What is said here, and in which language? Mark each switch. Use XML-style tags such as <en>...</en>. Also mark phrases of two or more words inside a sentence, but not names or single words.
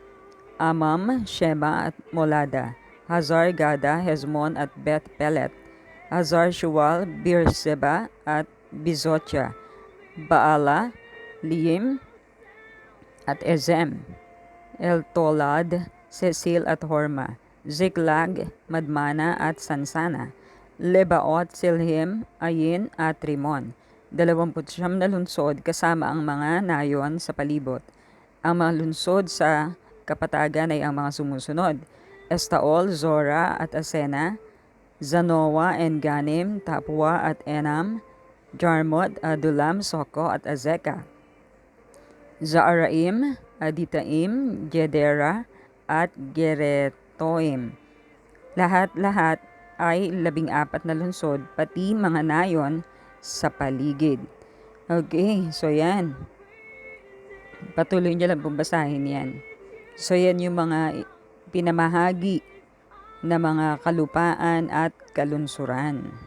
<tl>Amam, Shema at Molada, Hazar Gada, Hezmon at Beth Pelet, Hazar Shual, Beerseba at Bizotya, Baala, Liim at Ezem, Eltolad, Cecil at Horma, Ziklag, Madmana at Sansana, Lebaot, Silhim, Ayin at Rimon. 29 na lungsod kasama ang mga nayon sa palibot. Ang mga lungsod sa kapatagan ay ang mga sumusunod: Estaol, Zora at Asena, Zanoa, Enganim, Tapua at Enam, Jarmut, Adulam, Soko at Azeka, Zaaraim, Aditaim, Gedera at Geretoim. Lahat-lahat ay 14 na lungsod, pati mga nayon sa paligid.</tl> <en>Okay, so</en> <tl>yan. Patuloy niyo lang basahin yan. So yan yung mga pinamahagi na mga kalupaan at kalunsuran.</tl>